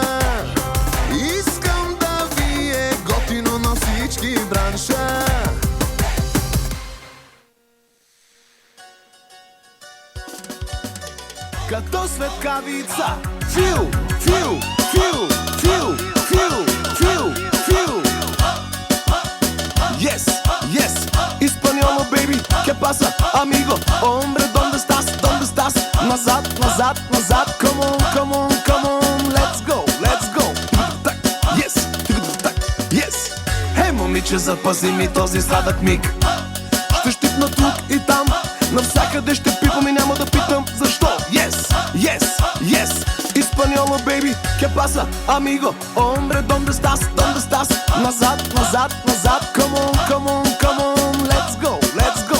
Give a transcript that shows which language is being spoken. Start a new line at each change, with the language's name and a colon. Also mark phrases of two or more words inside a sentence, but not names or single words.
Bulgarian: Искам да ви е готино на всички бранша. Като светкавица. Фил, фил, фил, фил, фил, фил, фил.
English: Yes, yes, español, baby,
Spanish: ¿qué pasa, amigo? Hombre, ¿dónde estás? ¿Dónde estás?
Bulgarian: Назад, назад, назад,
English: come on, come on, come on, let's go, let's go. Yes, yes.
Bulgarian: Хей, момиче, запази ми този сладък миг. Ще щипна тук и там, навсякъде ще пипам и няма да питам защо.
English: Yes, yes, yes, español, baby,
Spanish: ¿qué pasa, amigo? Hombre, ¿dónde estás? ¿Dónde estás?
Bulgarian: Назад, назад, назад,
English: come on, come on, come on, let's go, let's go.